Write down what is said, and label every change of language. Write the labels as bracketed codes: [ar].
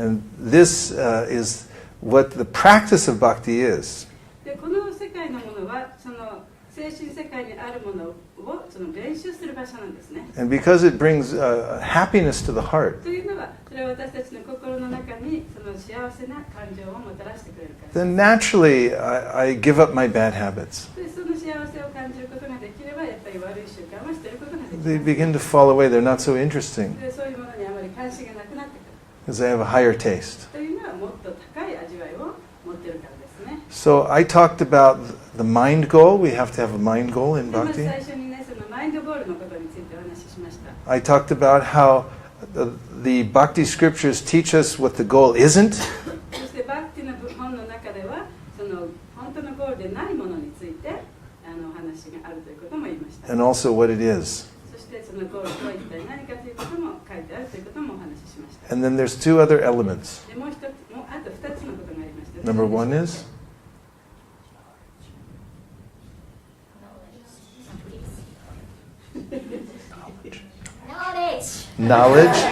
[en] And this is what the practice of bhakti is. [ja] でこの世界のものはその精神世界にあるものをその練習する場所なんですね。 [en] And because it brings happiness to the heart, [ja] というのはそれは私たちの心の中にその幸せな感情をもたらしてくれるから。 [en] then naturally I give up my bad habits. [ja] でその幸せを感じることができればやっぱり悪い習慣は捨てることができます。 [en] They begin to fall away. They're not so interesting [ja] でそういうものにあまり関心がなくなってくる。 [en] because I have a higher taste. [ja] というのはもっと高い味わいを持ってるからですね。 [en] So I talked about the mind goal. We have to have a mind goal in [ja] でまず [en] bhakti. [ja] 最初にねそのマインドゴールのことについてお話ししました。 [en] I talked about how the bhakti scriptures teach us what the goal isn't. [ja] そしてバクティの本の中ではその本当のゴールでないものについてお話があるということも言いました。 [en] And also what it is. [ja] そしてそのゴールとは一体何かということも書いてあるということ [en] And then there's two other elements. [ja] でもう一つ、もうあと2つのことがありまして、 [en] Number one is knowledge.